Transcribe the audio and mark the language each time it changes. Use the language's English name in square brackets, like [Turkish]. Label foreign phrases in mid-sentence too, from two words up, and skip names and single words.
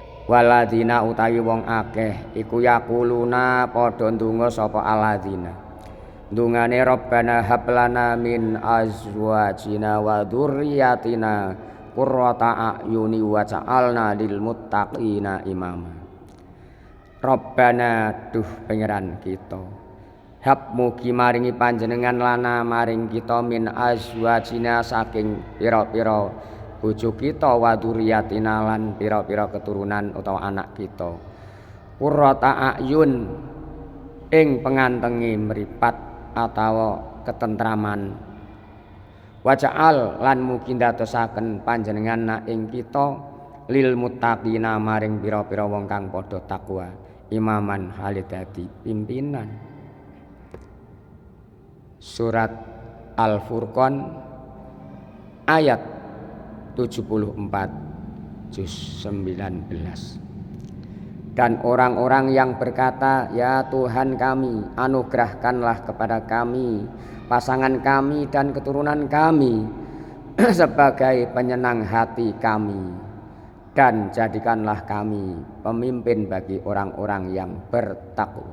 [Javanese] Waladina utawi wong akeh iku yakuluna padha ndonga sapa aladina ndungane [Arabic] ربنا هب لنا من أزواجنا وذرياتنا قرة أعين واجعلنا للمتقين إماما. [Javanese] Rabbana duh pangeran kita hab mugi maringi panjenengan lana maring kita [Arabic] من أزواجنا [Javanese] saking pira-pira bojo kita [Arabic] وذرياتنا [Javanese] lan pira-pira keturunan utawa anak kita [Arabic] قرة أعين [Javanese] ing pengantenge mripat atawa ketentraman waja'al lan mugi ndadosaken panjenengan na ing kita [Arabic] للمتقين [Javanese] maring pira-pira wong kang padha takwa imaman halid dadi pimpinan. Surat Al-Furqan ayat 74 juz 19. [Indonesian] Dan orang-orang yang berkata, ya Tuhan kami, anugerahkanlah kepada kami pasangan kami dan keturunan kami sebagai penyenang hati kami, dan jadikanlah kami pemimpin bagi orang-orang yang bertakwa.